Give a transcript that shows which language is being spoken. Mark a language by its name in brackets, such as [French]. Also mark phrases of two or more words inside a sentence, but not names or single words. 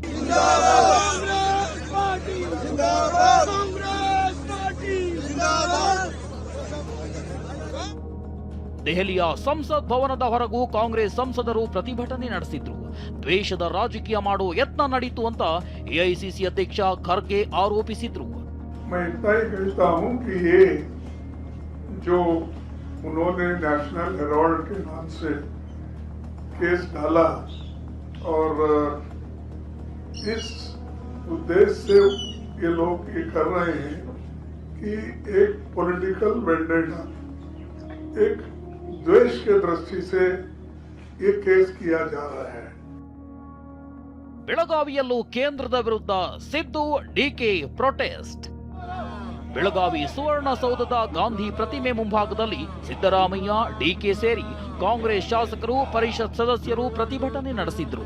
[Kannada] ದೆಹಲಿಯ ಸಂಸತ್ ಭವನದ ಹೊರಗೂ ಕಾಂಗ್ರೆಸ್ ಸಂಸದರು ಪ್ರತಿಭಟನೆ ನಡೆಸಿದ್ರು. ದ್ವೇಷದ ರಾಜಕೀಯ ಮಾಡೋ ಯತ್ನ ನಡೀತು ಅಂತ ಎಐಸಿಸಿ ಅಧ್ಯಕ್ಷ ಖರ್ಗೆ ಆರೋಪಿಸಿದ್ರು. [Hindi] जो उन्होंने नेशनल हेराल्ड के नाम से केस डाला और इस उद्देश्य से ये लोग ये कर रहे हैं कि एक [English] political vendetta, [Hindi] एक द्वेष के दृष्टि से ये केस किया जा रहा है. [Kannada] ಬೆಳಗಾವಿಯಲ್ಲೂ ಕೇಂದ್ರದ ವಿರುದ್ಧ ಸಿದ್ದು, ಡಿಕೆ ಪ್ರೊಟೆಸ್ಟ್. ಬೆಳಗಾವಿ ಸುವರ್ಣಸೌಧದ ಗಾಂಧಿ ಪ್ರತಿಮೆ ಮುಂಭಾಗದಲ್ಲಿ ಸಿದ್ದರಾಮಯ್ಯ, ಡಿಕೆ ಸೇರಿ ಕಾಂಗ್ರೆಸ್ ಶಾಸಕರು, ಪರಿಷತ್ ಸದಸ್ಯರು ಪ್ರತಿಭಟನೆ ನಡೆಸಿದ್ರು.